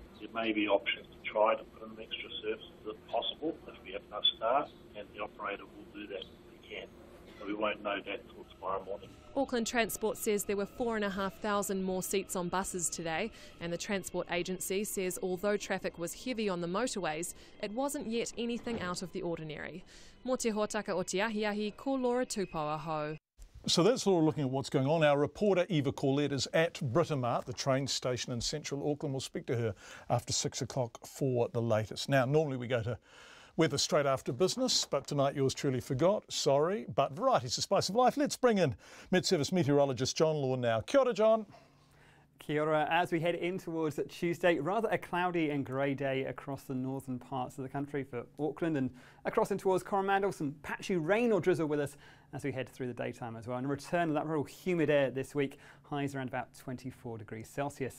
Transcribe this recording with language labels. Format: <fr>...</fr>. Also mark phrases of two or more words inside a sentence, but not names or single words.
<en>There may be options to try to put in extra services if possible, if we have enough staff, and the operator will do that if we can. So we won't know that till tomorrow morning. Auckland Transport says there were 4,500 more seats on buses today, and the Transport Agency says although traffic was heavy on the motorways, it wasn't yet anything out of the ordinary.</en> <mi>Mō te hōtaka o te ahiahi, ko Laura Tupou Aho.</mi> <en>So that's Laura looking at what's going on. Our reporter Eva Corlett is at Britomart, the train station in central Auckland. We'll speak to her after 6 o'clock for the latest. Now, normally we go to weather straight after business, but tonight yours truly forgot. Sorry, but variety's the spice of life. Let's bring in Met Service meteorologist John Law now.</en> <mi>Kia ora, John. Kia ora.</mi> <en>As we head in towards Tuesday, rather a cloudy and grey day across the northern parts of the country for Auckland and across in towards Coromandel. Some patchy rain or drizzle with us as we head through the daytime as well. And a return of that real humid air this week, highs around about 24 degrees Celsius.</en>